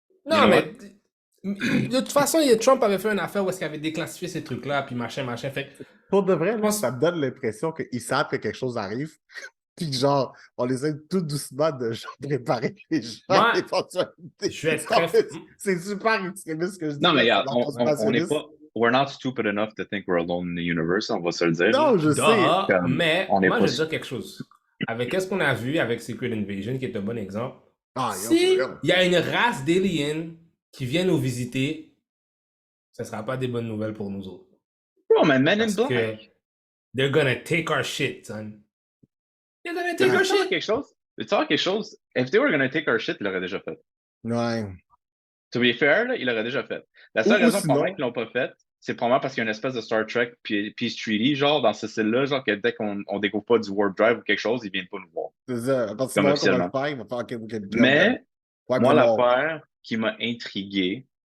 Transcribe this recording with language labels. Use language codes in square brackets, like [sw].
[fr] Non, mais de toute façon, Trump avait fait une affaire où est-ce qu'il avait déclassifié ces trucs-là, puis machin. Fait pour de vrai, ça me donne l'impression qu'ils savent que quelque chose arrive. Puis genre, on les aide tout doucement de genre préparer les gens à l'éventualité. Je vais être c'est super extrémiste ce que je dis. Non, mais regarde, on n'est pas. [en] We're not stupid enough to think we're alone in the universe, [fr] on va se le dire. Non, je sais. Mais moi, je veux dire quelque chose. Avec ce qu'on a vu avec Secret Invasion, qui est un bon exemple, si il y a une race d'aliens qui vient nous visiter, ce ne sera pas des bonnes nouvelles pour nous autres. [en] Bro, man, Men in Black. They're gonna take our shit, son. They're gonna take our shit. [fr] Tu sais quelque chose? [en] If they were gonna take our shit, [fr] ils l'auraient déjà fait. Ouais. [en] To be fair, [fr] là, ils l'auraient déjà fait. La seule raison pour laquelle ils l'ont pas fait, c'est probablement parce qu'il y a une espèce de Star Trek Peace Treaty, genre, dans ce style-là, genre, que dès qu'on découvre pas du Warp Drive ou quelque chose, ils viennent pas nous voir. C'est ça. À partir du moment où on va le faire, il va falloir Mais, moi, l'affaire qui m'a intrigué,